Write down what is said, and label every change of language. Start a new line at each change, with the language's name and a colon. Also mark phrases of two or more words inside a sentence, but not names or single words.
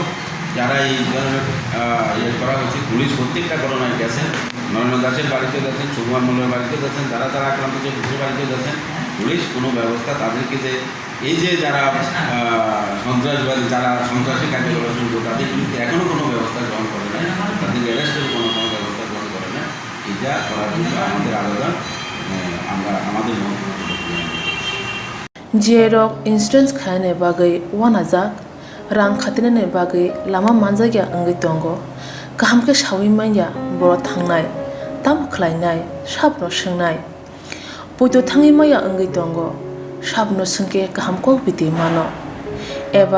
Bangla: যারা এই ধরনের ইয়ে করা হচ্ছে, পুলিশ প্রত্যেকটা ঘটনায় গেছেন, নরেন্দ্র দাসের বাড়িতে গেছেন, সুকুমার মল্লের বাড়িতে গেছেন, যারা আক্রান্ত যে পুলিশের বাড়িতে গেছেন, পুলিশ কোনো ব্যবস্থা তাদেরকে যে এই যে যারা সন্ত্রাসবাদী যারা সন্ত্রাসী কার্যকলাপ শুরু করে তাদের বিরুদ্ধে এখনও কোনো ব্যবস্থা গ্রহণ করে না, তাদের অ্যারেস্টের কোনো ব্যবস্থা গ্রহণ করে না। এটা করার জন্য আমাদের আবেদন আমরা আমাদের
Kok Borok: जिएरक इंसुरेंस खाने बागै वानाजाक रां खातिने बागै लामा मानजागिया अंगै दंगो गाहाम के सावि माइया बर थांनाय ताम खलायनाय साबनो सोंनाय बयदो थाङै माइया अंगै दंगो साबनो सोंके गाहाम को बिदि मानो एबा